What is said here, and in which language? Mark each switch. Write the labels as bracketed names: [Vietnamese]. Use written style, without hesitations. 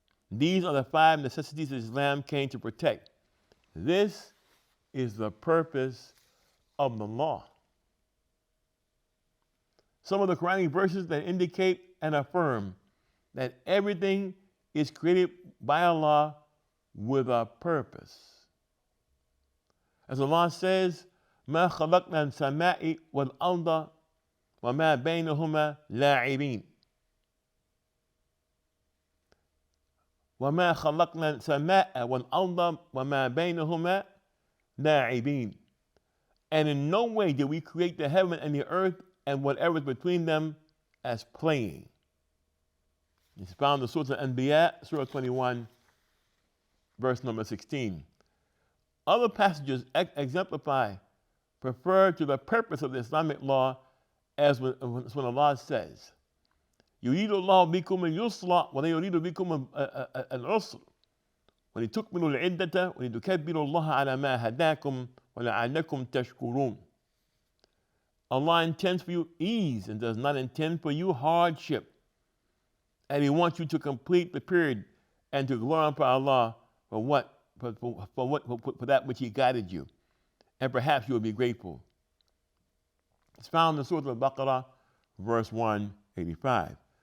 [English] These are the 5 necessities that Islam came to protect. This is the purpose of the law. Some of the Quranic verses that indicate and affirm that everything is created by Allah with a purpose. As Allah says, [Arabic] مَا خَلَقْنَا السَّمَاءِ وَالْأَرْضَ وَمَا بَيْنَهُمَا لَاعِبِينَ. وَمَا خَلَقْنَا السَّمَاءَ وَالْأَرْضَ وَمَا بَيْنَهُمَا لَاعِبِينَ. [English] And in no way did we create the heaven and the earth and whatever is between them as playing. It's found in Surah Al-Anbiya, Surah 21, verse number 16. Other passages exemplify, refer to the purpose of the Islamic law as when Allah says, [Arabic] يُرِيدُ اللَّهُ بِكُمُ الْيُسْرَ وَلَا يُرِيدُ بِكُمُ الْعُسْرَ وَلِتُكْمِلُوا الْعِدَّةَ وَلِتُكَبِّرُوا اللَّهَ عَلَى مَا هَدَاكُمْ وَلَعَلَّكُمْ تَشْكُرُونَ. [English] Allah intends for you ease and does not intend for you hardship. And He wants you to complete the period and to glorify Allah for that which He guided you. And perhaps you will be grateful. It's found in Surah Al-Baqarah, verse 185.